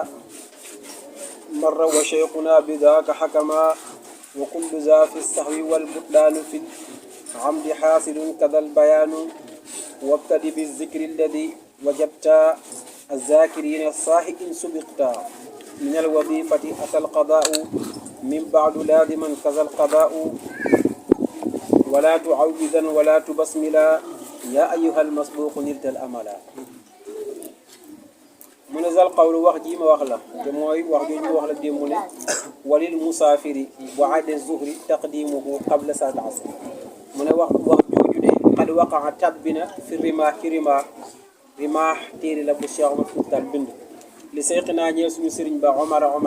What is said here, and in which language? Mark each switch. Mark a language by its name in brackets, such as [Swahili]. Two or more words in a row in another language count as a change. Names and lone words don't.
[Arabic] مر وشيخنا بذاك حكما وكل ذا في السهو والبطلان في العمد حاصل كذا البيان وابتدي بالذكر الذي وجبت الذاكرين الصاحي إن سبقت من الوظيفة أتى القضاء من بعد لازما كذا القضاء ولا تعوذا ولا تبسملا يا أيها المسبوق نلت الأملا. [Wolof] mu ne zal qawlu wax ji ma wax la te mooy wax jooju ñu wax la démb ne [Arabic] وللمسافر وأداء الظهر تقديمه قبل صلاة العصر [Wolof] mu ne wax jooju de [Arabic] قد وقع تبيينه في رماح [Wolof] ci rimaax téere la bu Cheikh Omar Fouti Tall bind li seyqinaa ñeel suñu sëriñ ba Omar